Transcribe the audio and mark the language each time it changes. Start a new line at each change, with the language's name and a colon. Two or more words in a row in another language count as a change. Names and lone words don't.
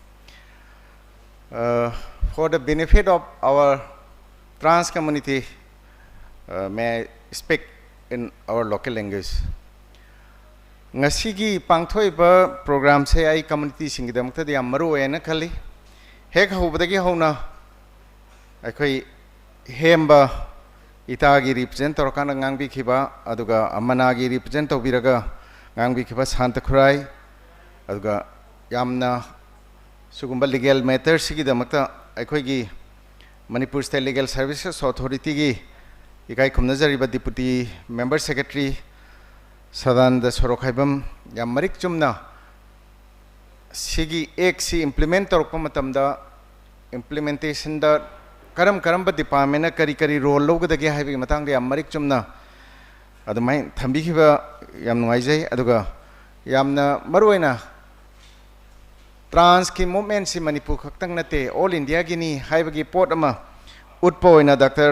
English: For the benefit of our trans community, may I speak in our local language.
Manipuri: Ngasigi pangthoiba program se ai community singidamta de amaru ena khali hek hobadagi hona akhoi hemba itagi represent torkana ngangbi khiba aduga amanagi represent tobiraga ngangbi khiba santa khurai aduga yamna sugumba
English: legal matters
Manipuri: sigidamakta akhoi gi Manipur State Legal Services Authority ki ikai khumnajariba
English: Deputy Member Secretary
Manipuri: Sadan Sorokhaibam yam marik chumna sigi ek si implement torpa matamda implementation da karamba department kari role logadagi haibi matang yam marik chumna adumai thambi khiba yam nuaijai aduga yamna maruina trans ki movement si Manipur khaktang nate
English: all India
Manipuri: gi ni haibagi port ama utpoina Dr.